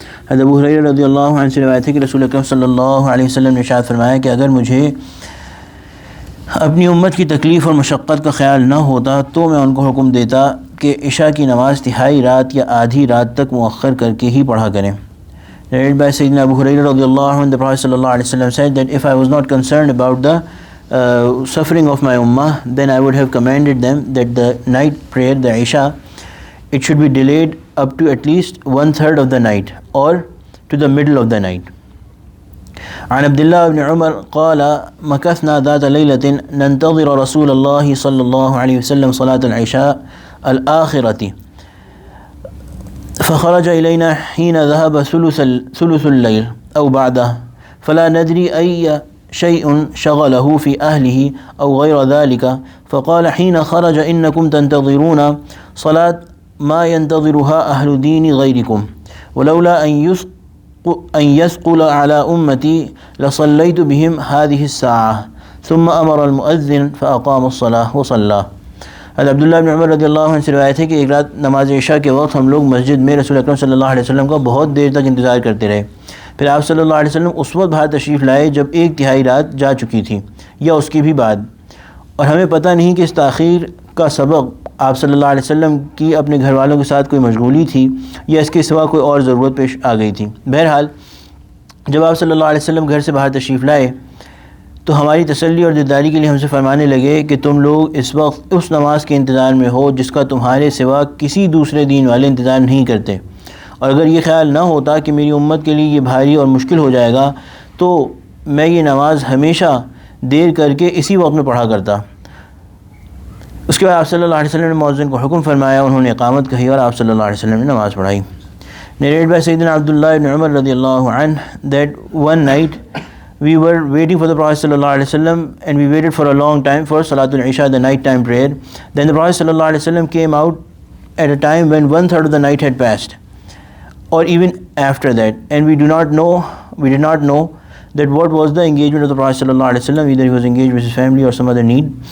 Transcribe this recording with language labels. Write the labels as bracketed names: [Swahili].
[Urdu] حضرت ابو ہریرہ رضی اللہ عنہ سے روایت ہے کہ رسول اکرم صلی اللہ علیہ وسلم نے ارشاد فرمایا کہ اگر مجھے اپنی امت کی تکلیف اور مشقت کا خیال نہ ہوتا تو میں ان کو حکم دیتا کہ عشاء کی نماز تہائی رات یا آدھی رات تک مؤخر کر کے ہی پڑھا کریں. [English] Narrated by Sayyidina Abu Hurairah radiallahu anhu, the Prophet sallallahu alaihi wasallam said that if I was not concerned about the suffering of my ummah, then I would have commanded them that the night prayer, the Isha, it should be delayed up to at least 1/3 of the night or to the middle of the night. [Arabic] عن عبد الله بن عمر قال مكثنا ذات ليلة ننتظر رسول الله صلى الله عليه وسلم صلاة العشاء الآخرة فخرج إلينا حين ذهب ثلث الليل أو بعده فلا ندري أي شيء شغله في أهله أو غير ذلك فقال حين خرج إنكم تنتظرون صلاة ما ينتظرها أهل دين غيركم ولولا أن يثقل على أمتي لصليت بهم هذه الساعة ثم أمر المؤذن فأقام الصلاة وصلى. [Urdu] حضرت عبداللہ بن عمر رضی اللہ عنہ سے روایت ہے کہ ایک رات نماز عشاء کے وقت ہم لوگ مسجد میں رسول اکرم صلی اللہ علیہ وسلم کا بہت دیر تک انتظار کرتے رہے. پھر آپ صلی اللہ علیہ وسلم اس وقت باہر تشریف لائے جب 1/3 رات جا چکی تھی یا اس کی بھی بعد، اور ہمیں پتہ نہیں کہ اس تاخیر کا سبب آپ صلی اللہ علیہ وسلم کی اپنے گھر والوں کے ساتھ کوئی مشغولی تھی یا اس کے سوا کوئی اور ضرورت پیش آ گئی تھی. بہرحال جب آپ صلی اللہ علیہ وسلم گھر سے باہر تشریف لائے تو ہماری تسلی اور دلداری کے لیے ہم سے فرمانے لگے کہ تم لوگ اس وقت اس نماز کے انتظار میں ہو جس کا تمہارے سوا کسی دوسرے دین والے انتظار نہیں کرتے، اور اگر یہ خیال نہ ہوتا کہ میری امت کے لیے یہ بھاری اور مشکل ہو جائے گا تو میں یہ نماز ہمیشہ دیر کر کے اسی وقت میں پڑھا کرتا۔ اس کے بعد آپ صلی اللہ علیہ وسلم نے مؤذن کو حکم فرمایا، انہوں نے اقامت کہی اور آپ صلی اللہ علیہ وسلم نے نماز پڑھائی۔ [English] Narrated by Sayyidina Abdullah ibn Umar radiallahu anh that one night we were waiting for the Prophet sallallahu alaihi wasallam and we waited for a long time for Salatul Isha, the night time prayer. Then the Prophet sallallahu alaihi wasallam came out at a time when 1/3 of the night had passed, or even after that, and we did not know that what was the engagement of the Prophet sallallahu alaihi wasallam, either he was engaged with his family or some other need.